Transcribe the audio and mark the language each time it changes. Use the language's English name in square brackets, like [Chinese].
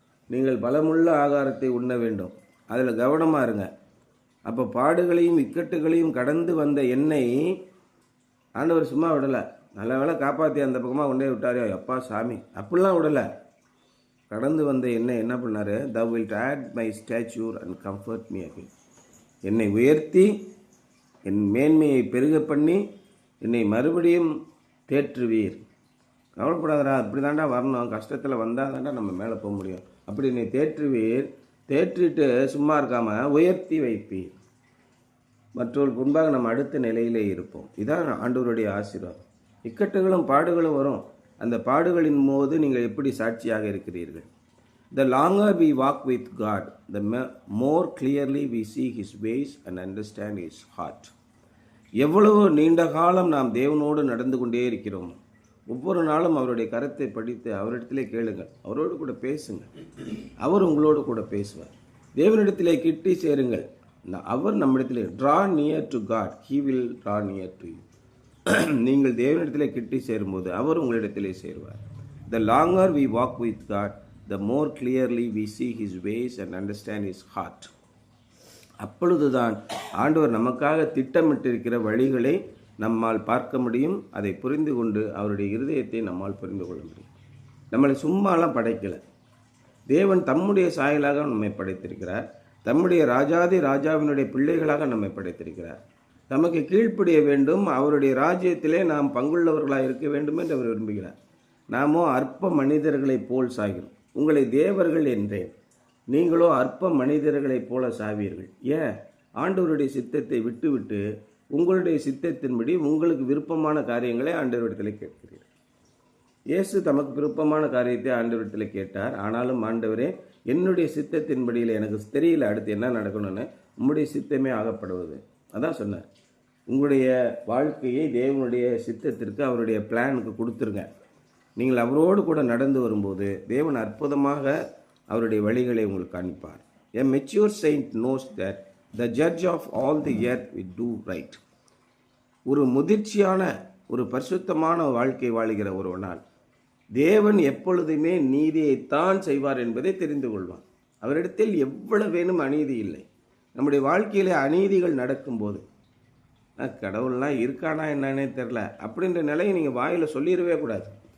[Tamil] நீங்கள் பலமுள்ள ஆகாரத்தை உண்ண வேண்டும். அதில் கவனமாக இருங்க. அப்போ பாடுகளையும் இக்கட்டுகளையும் கடந்து வந்த என்னை ஆண்டவர் சும்மா விடலை. நல்ல வேளை காப்பாற்றி அந்த பக்கமாக கொண்டே விட்டாரோ, அப்பா சாமி, அப்படிலாம் விடலை. கடந்து வந்த என்னை என்ன பண்ணார்? [English] Thou wilt add my stature and comfort me again. [Tamil] என்னை உயர்த்தி என் மேன்மையை பெருக பண்ணி என்னை மறுபடியும் தேற்றுவீர். கவலைப்படாதடா, அப்படி தாண்டா வரணும். கஷ்டத்தில் வந்தால் தாண்டா நம்ம மேலே போக முடியும். அப்படி என்னை தேற்றுவீர். தேற்றிட்டு சும்மா இருக்காமல் உயர்த்தி வைப்பீர். மற்றவர்களுக்கு முன்பாக நம்ம அடுத்த நிலையிலே இருப்போம். இதான் ஆண்டவருடைய ஆசீர்வாதம். இக்கட்டுகளும் பாடுகளும் வரும். அந்த பாடுகளின் போது நீங்கள் எப்படி சாட்சியாக இருக்கிறீர்கள்? [English] The longer we walk with God, the more clearly we see His ways and understand His heart. [Tamil] எவ்வளவு நீண்ட காலம் நாம் தேவனோடு நடந்து கொண்டே இருக்கிறோம். ஒவ்வொரு நாளும் அவருடைய கரத்தை படித்து அவரிடத்திலே கேளுங்கள். அவரோடு கூட பேசுங்க. அவர் உங்களோடு கூட பேசுவார். தேவனிடத்திலே கிட்டி சேருங்கள். அவர் நம்மிடத்திலே [English] draw near to God, He will draw near to you. [Tamil] நீங்கள் தேவனிடத்திலே கிட்டி சேரும்போது அவர் உங்களிடத்திலே சேருவார். [English] The longer we walk with God, the more clearly we see His ways and understand His heart. [Tamil] அப்பொழுதுதான் ஆண்டவர் நமக்காக திட்டமிட்டிருக்கிற வழிகளை நம்மால் பார்க்க முடியும். அதை புரிந்து கொண்டு அவருடைய இருதயத்தை நம்மால் புரிந்து கொள்ள முடியும். நம்மளை சும்மாலாம் படைக்கலை. தேவன் தம்முடைய சாயலாக நம்மை படைத்திருக்கிறார். தம்முடைய ராஜாதி ராஜாவினுடைய பிள்ளைகளாக நம்மை படைத்திருக்கிறார். நமக்கு கீழ்ப்படிய வேண்டும். அவருடைய ராஜ்யத்திலே நாம் பங்குள்ளவர்களாக இருக்க வேண்டும் என்று அவர் விரும்புகிறார். நாமோ அற்ப மனிதர்களைப் போல் சாகிறோம். உங்களை தேவர்கள் என்றேன், நீங்களோ அற்ப மனிதர்களைப் போல சாவீர்கள். ஏன்? ஆண்டவருடைய சித்தத்தை விட்டுவிட்டு உங்களுடைய சித்தத்தின்படி உங்களுக்கு விருப்பமான காரியங்களை ஆண்டவரிடத்தில் கேட்கிறீர்கள். இயேசு தமக்கு விருப்பமான காரியத்தை ஆண்டவரிடத்தில் கேட்டார். ஆனாலும் ஆண்டவரே, என்னுடைய சித்தத்தின்படியில் எனக்கு தெரியல அடுத்து என்ன நடக்கணும்னு, உம்முடைய சித்தமே ஆகப்படுவது. அதான் சொன்னார். உங்களுடைய வாழ்க்கையை தேவனுடைய சித்தத்திற்கு, அவருடைய பிளானுக்கு கொடுத்துருங்க. நீங்கள் அவரோடு கூட நடந்து வரும்போது தேவன் அற்புதமாக அவருடைய வழிகளை உங்களுக்கு காண்பிப்பார். [English] A mature saint knows that the judge of all the earth will do right. [Tamil] ஒரு முதிர்ச்சியான ஒரு பரிசுத்தமான வாழ்க்கை வாழுகிற ஒருவனால் தேவன் எப்பொழுதுமே நீதியைத்தான் செய்வார் என்பதை தெரிந்து கொள்வான். அவரிடத்தில் எவ்வளவு வேணும் அநீதி இல்லை. நம்முடைய வாழ்க்கையிலே அநீதிகள் நடக்கும்போது கடவுள்லாம் இருக்கானா என்னன்னே தெரில அப்படின்ற நிலையை நீங்கள் வாயில் சொல்லிடவே கூடாது.